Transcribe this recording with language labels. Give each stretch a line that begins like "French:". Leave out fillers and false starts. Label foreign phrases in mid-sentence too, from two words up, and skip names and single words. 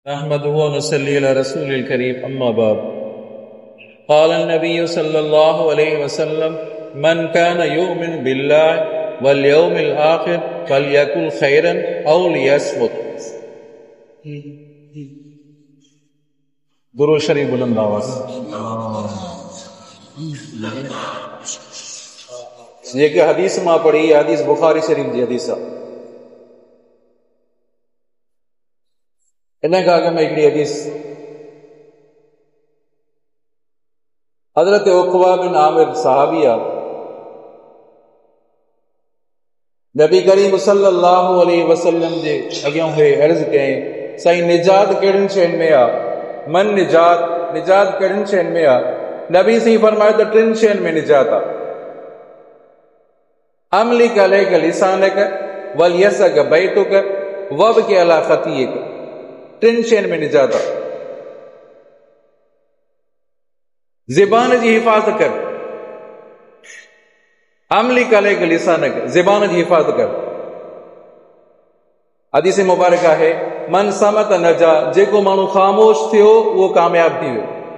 Arabic: أحمده ونصلي على رسوله الكريم أما بعد قال النبي صلى الله عليه وسلم من كان يؤمن بالله واليوم الآخر فليقل خيرا أو ليصمت.
Sindhi: दुरूद शरीफ बुलंद आवाज़ जेके हदीस मां पढ़ी हदीस बुखारी शरीफ जी हदीस आहे। इन खां अॻु में हिकिड़ी हदीस हज़रत उक़बा बिन आमिर सहाबी आहे। नबी करीम
Arabic: صلى الله عليه وسلم
Sindhi: जे अॻियां उहे अर्ज़ कयईं, साईं निजात कहिड़ियुनि शयुनि में आहे? मन निजात कहिड़ियुनि शयुनि में आहे? नबी साईं फरमायो त टिनि शयुनि में निजात आहे।
Arabic: أملك عليك لسانك وليسعك بيتك وابك على خطيئتك.
Sindhi: टिनि शयुनि में निजात आहे। ज़बान जी हिफ़ाज़त कर,
Arabic: أملك عليك لسانك,
Sindhi: ज़बान जी हिफ़ाज़त कर। हदीस मुबारक आहे,
Arabic: من صمت نجا,
Sindhi: जेको माण्हू ख़ामोश थियो उहो कामयाब थी वियो।